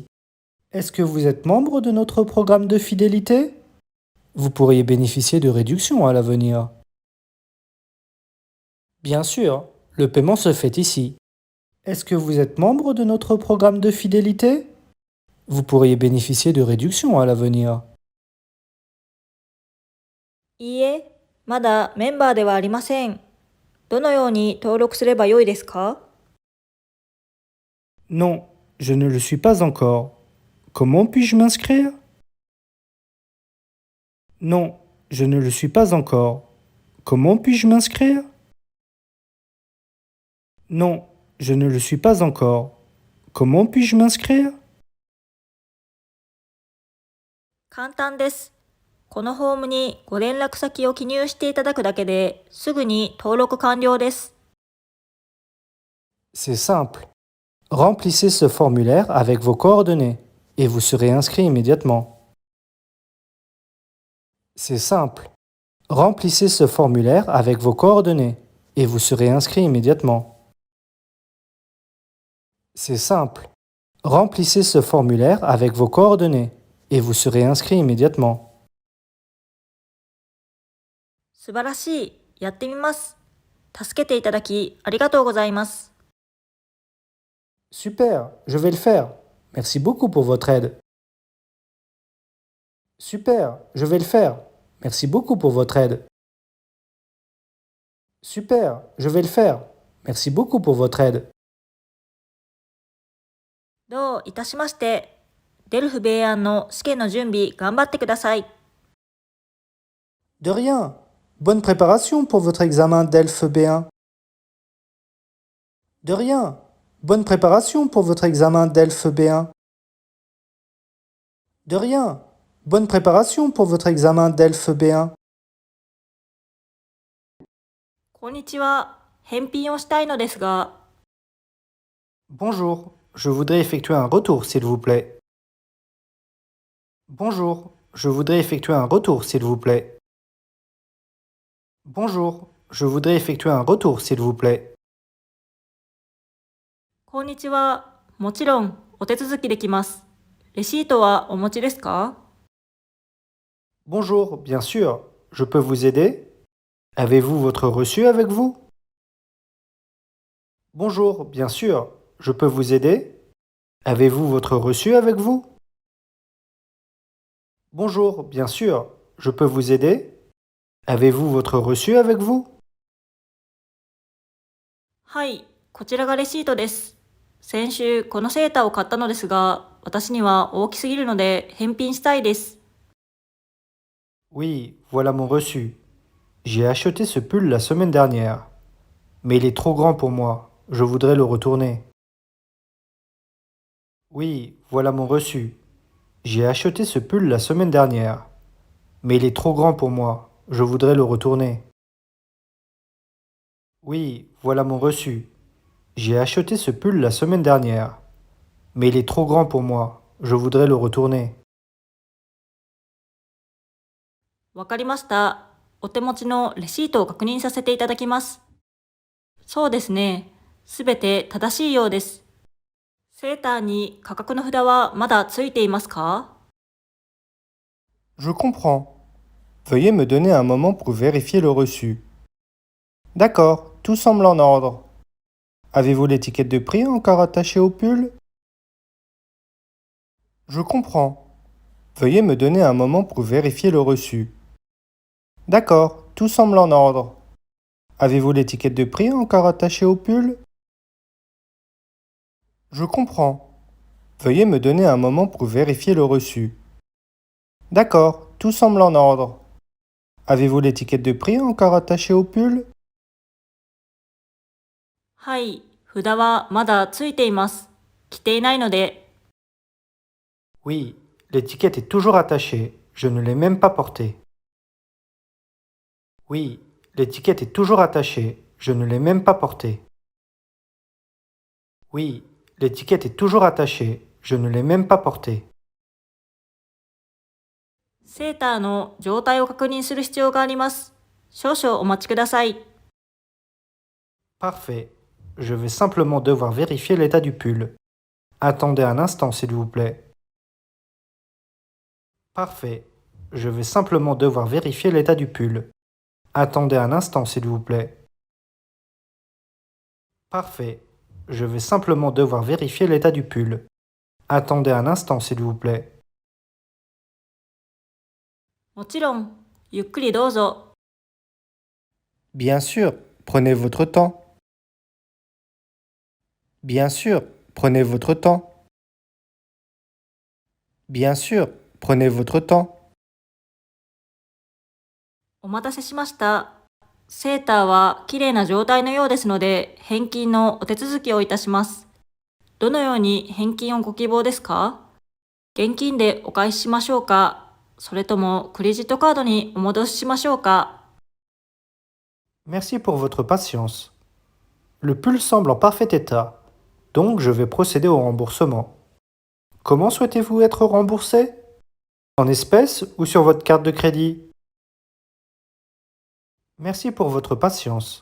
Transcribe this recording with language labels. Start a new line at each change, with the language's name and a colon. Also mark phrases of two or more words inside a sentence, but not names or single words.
French: Est-ce que vous êtes membre de notre programme de fidélité? Vous pourriez bénéficier de réductions à l'avenir. Bien sûr, le paiement se fait ici. Est-ce que vous êtes membre de notre programme de fidélité? Vous pourriez bénéficier de réductions à l'avenir.
Japanese: いいえ、まだメンバーではありません。どのように登録すればよいですか？
French: Non, je ne le suis pas encore. Comment puis-je m'inscrire? Non, je ne le suis pas encore. Comment puis-je m'inscrire? Non, je ne le suis pas encore. Comment puis-je m'inscrire?
Japanese: 簡単です。このフォームにご連絡先を記入していただくだけで、すぐに登録完了です。
French: C'est simple. Remplissez ce formulaire avec vos coordonnées et vous serez inscrit immédiatement. C'est simple. Remplissez ce formulaire avec vos coordonnées et vous serez inscrit immédiatement. C'est simple. Remplissez ce formulaire avec vos coordonnées et vous serez inscrit immédiatement.
Japanese: 素晴らしい。やってみます。助けていただきありがとうございます。
French: Super, je vais le faire. Merci beaucoup pour votre aide. Super, je vais le faire. Merci beaucoup pour votre aide. Super, je vais le faire. Merci beaucoup pour votre aide.
Japanese: どういたしまして。デルフ米安の試験の準備頑張ってください。
French: De rien. Bonne préparation pour votre examen DELF B1. De rien. Bonne préparation pour votre examen DELF B1. De rien. Bonne préparation pour votre examen DELF B1.
Japanese: こんにちは。返品をしたいのですが。
French: Bonjour, je voudrais effectuer un retour, s'il vous plaît. Bonjour, je voudrais effectuer un retour, s'il vous plaît. Bonjour, je voudrais effectuer un retour, s'il vous plaît.
Japanese: こんにちは。もちろん、お手続きできます。レシートはお持ちですか？
French: Bonjour, bien sûr, je peux vous aider? Avez-vous votre reçu avec vous? Bonjour, bien sûr, je peux vous aider? Avez-vous votre reçu avec vous? Bonjour, bien sûr, je peux vous aider? Avez-vous votre reçu avec vous?
Japanese: はい、こちらがレシートです。先週このセーターを買ったのですが、私には大きすぎるので返品したいです。
French: Oui, voilà mon reçu. J'ai acheté ce pull la semaine dernière. Mais il est trop grand pour moi. Je voudrais le retourner. Oui, voilà mon reçu. J'ai acheté ce pull la semaine dernière. Mais il est trop grand pour moi. Je voudrais le retourner. Oui, voilà mon reçu. J'ai acheté ce pull la semaine dernière. Mais il est trop grand pour moi. Je voudrais le retourner.
Japanese: わかりました。お手持ちのレシートを確認させていただきます。そうですね。すべて正しいようです。セーターに価格の札はまだついていますか？
French: Je comprends. Veuillez me donner un moment pour vérifier le reçu. D'accord, tout semble en ordre. Avez-vous l'étiquette de prix encore attachée au pull? Je comprends. Veuillez me donner un moment pour vérifier le reçu. D'accord, tout semble en ordre. Avez-vous l'étiquette de prix encore attachée au pull? Je comprends. Veuillez me donner un moment pour vérifier le reçu. D'accord, tout semble en ordre. Avez-vous l'étiquette de prix encore attachée au pull?
Japanese: はい、札はまだついています。着ていないので。
French: Oui, l'étiquette est toujours attachée. Je ne l'ai même pas portée. Oui, l'étiquette est toujours attachée. Je ne l'ai même pas portée. Oui, l'étiquette est toujours attachée. Je ne l'ai même pas portée.
Japanese: セーターの状態を確認する必要があります。少々お待ちください。
French: Parfait. Je vais simplement devoir vérifier l'état du pull. Attendez un instant, s'il vous plaît. Parfait. Je vais simplement devoir vérifier l'état du pull. Attendez un instant, s'il vous plaît. Parfait. Je vais simplement devoir vérifier l'état du pull. Attendez un instant, s'il vous plaît.
Japanese: もちろん、ゆっくりどうぞ。
French: Bien sûr, prenez votre temps. Bien sûr, prenez votre temps. Bien sûr, prenez votre temps.
Japanese: お待たせしました。セーターは綺麗な状態のようですので、返金のお手続きをいたします。どのように返金をご希望ですか？現金でお返ししましょうか？それともクレジットカードにお戻ししましょうか？
French: Merci pour votre patience. Le pull semble en parfait état, donc je vais procéder au remboursement. Comment souhaitez-vous être remboursé? En espèces ou sur votre carte de crédit? Merci pour votre patience.